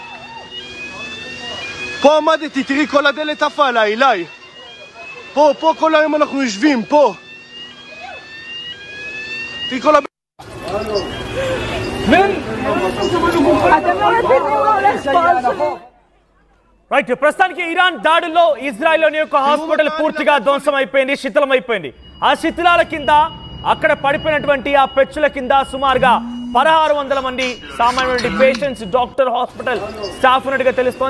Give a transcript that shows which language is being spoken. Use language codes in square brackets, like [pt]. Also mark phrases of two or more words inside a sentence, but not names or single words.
[he] פה עמדתי, תראי כל הדלת עפה עליי, אליי. פה כל היום אנחנו יושבים, פה. תראי כל הבית. אתם לא מבינים מה הולך פה. [te] రైట్. ప్రస్తుతానికి ఇరాన్ దాడుల్లో ఇజ్రాయెల్లోని యొక్క హాస్పిటల్ పూర్తిగా ధ్వంసం అయిపోయింది, శిథిలమైపోయింది. ఆ శిథిలాల కింద అక్కడ పడిపోయినటువంటి ఆ పెచ్చుల కింద సుమారుగా 1600 మంది సామాన్యుడి పేషెంట్స్, డాక్టర్, [en] hospital staff [te] ఉన్నట్టుగా తెలుస్తోంది.